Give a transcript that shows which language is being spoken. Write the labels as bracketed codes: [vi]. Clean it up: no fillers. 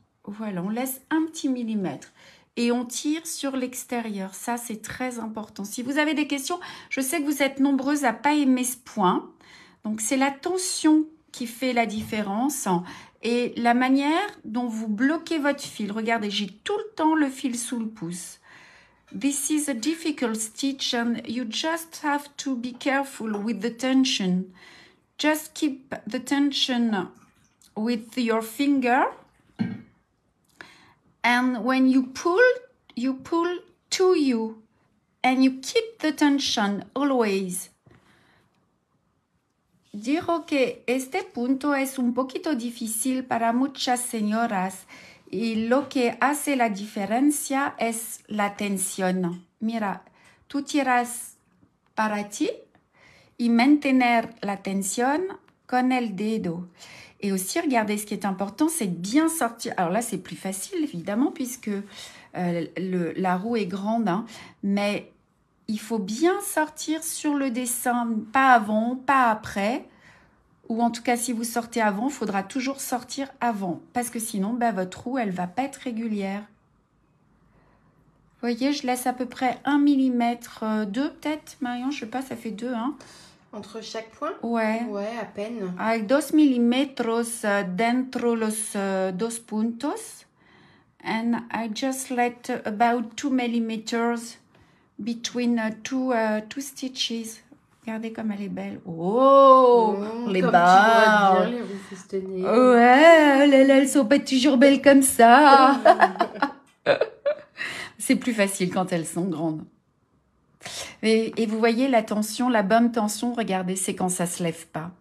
[fr] Voilà, on laisse un petit millimètre. Et on tire sur l'extérieur. Ça, c'est très important. Si vous avez des questions, je sais que vous êtes nombreuses à ne pas aimer ce point. Donc, c'est la tension qui fait la différence et la manière dont vous bloquez votre fil. Regardez, j'ai tout le temps le fil sous le pouce. [en] This is a difficult stitch and you just have to be careful with the tension. Just keep the tension with your finger. And when you pull to you and you keep the tension always. [es] Digo que este punto es un poquito difícil para muchas señoras y lo que hace la diferencia es la tensión. Mira, tú tiras para ti y mantener la tensión con el dedo. [fr] Et aussi, regardez, ce qui est important, c'est de bien sortir. Alors là, c'est plus facile, évidemment, puisque la roue est grande, hein, mais il faut bien sortir sur le dessin, pas avant, pas après. Ou en tout cas, si vous sortez avant, il faudra toujours sortir avant. Parce que sinon, votre roue, elle ne va pas être régulière. Vous voyez, je laisse à peu près 1 mm, 2 peut-être, Marion, je ne sais pas, ça fait 2, hein. Entre chaque point? Ouais. Ouais, à peine. Avec [es] 2 milímetros dentro los 2 puntos. [en] And I just let about 2 millimeters between two stitches. [fr] Regardez comme elle est belle. Oh, les barres. Bien les roues festonnées. Ouais, elles sont pas toujours belles comme ça. C'est plus facile quand elles sont grandes. Et vous voyez la tension, la bonne tension, regardez, c'est quand ça ne se lève pas.